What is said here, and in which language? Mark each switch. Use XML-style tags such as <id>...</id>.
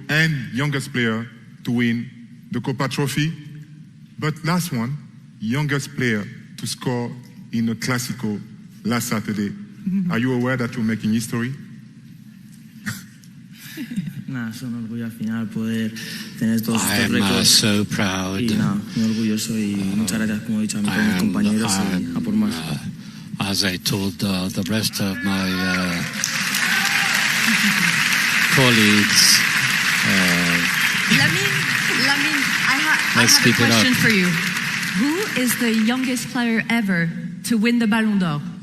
<en>And youngest player to win the Kopa Trophy. But last one, youngest player to score in a Clásico last Saturday. Are you aware that you're making history?</en> <es>Nada, es un orgullo al final poder tener todos estos</es> <en>I'm</en> <es>récords.</es> <en>so proud.</en> <es>Y nada, muy orgulloso y muchas gracias, como he dicho, a mis compañeros y a por más.</es> <en>as I told the rest of my colleagues. Lamine, I have a question for you. Who is the youngest player ever to win the Ballon d'Or?</en>